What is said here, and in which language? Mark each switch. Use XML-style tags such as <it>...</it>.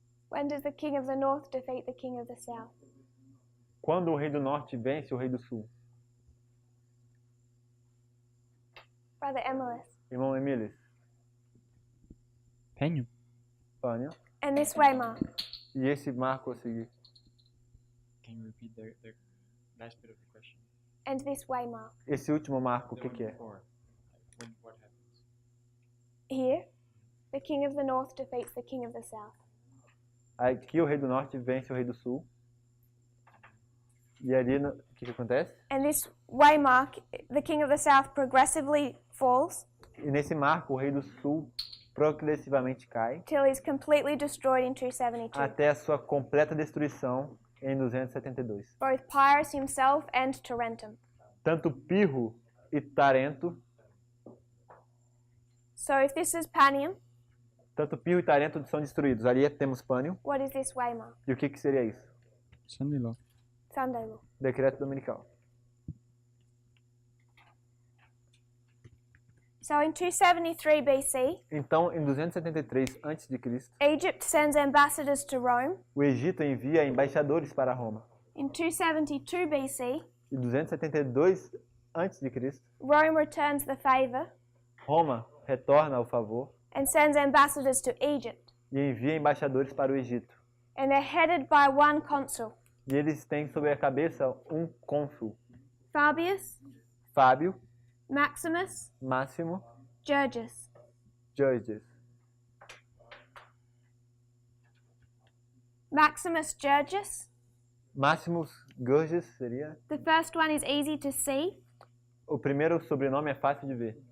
<en>When does the king of the north defeat the king of the south?</en> <pt>Quando o rei do norte vence o rei do sul?</pt> <en>Brother Emilis.</en> <pt>Irmão Emilis.</pt> <en>Penho.</en> <pt>Pânio.</pt> <en>And this way mark.</en> <pt>E esse marco a seguir?</pt> <en>Can you repeat the last bit of the question? And this way mark.</en> <pt>Esse último marco, o</pt> <en>The</en> <pt>que</pt> <en>one</en> <pt>é?</pt> <en>before. Like, what happens? Here, the king of the north defeats the king of the south.</en> <pt>Aqui o rei do norte vence o rei do sul. E ali, o que acontece?</pt> <en>And this way mark, the king of the south progressively falls</en> <pt>E nesse marco, o rei do sul progressivamente cai</pt> <en>till he's completely destroyed in 272.</en> <pt>até a sua completa destruição em 272.</pt> <en>Both Pyrrhus himself and Tarentum.</en> <pt>Tanto Pirro e Tarento,</pt> <en>So if this is Panium,</en> <pt>tanto Pirro e Tarento são destruídos. Ali temos Pânio.</pt> <en>what is this way mark?</en> <pt>E o que seria isso?</pt> <en>Sunday law. Sunday law.</en> <pt>Decreto dominical.</pt> <en>So in 273 BC,</en> <pt>Então, em 273 a.C.,</pt> <en>Egypt sends ambassadors to Rome.</en> <pt>o Egito envia embaixadores para Roma.</pt> <en>In 272 BC,</en> <pt>Em 272 a.C.,</pt> <en>Rome returns the favor</en> <pt>Roma retorna ao favor</pt> <en>and sends ambassadors to Egypt.</en> <pt>e envia embaixadores para o Egito.</pt> <en>And they're headed by one consul,</en> <pt>E eles têm sobre a cabeça um cônsul,</pt> <en>Fabius,</en> <pt>Fábio,</pt> <en>Maximus,</en> <pt>Máximo,</pt> <en>Georgius.</en> <pt>Georges.</pt> <en>Maximus Georgius.</en> <pt>Máximos Georges seria.</pt> <en>The first one is easy to see.</en> <pt>O primeiro sobrenome é fácil de ver.</pt>